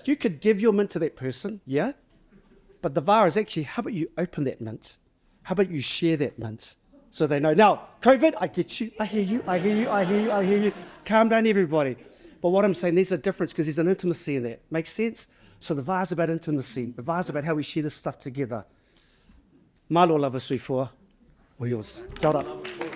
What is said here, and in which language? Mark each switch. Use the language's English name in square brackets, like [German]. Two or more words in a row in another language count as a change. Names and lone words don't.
[English] You could give your mint to that person, yeah? But the VAR is actually, how about you open that mint? How about you share that mint? So they know. Now, COVID, I get you. I hear you. Calm down, everybody. But what I'm saying, there's a difference because there's an intimacy in that. Makes sense? So the VAR's about intimacy. The VAR's about how we share this stuff together. [Samoan] Malo lava sui fua. [English] Or yours. [Māori] Kia ora.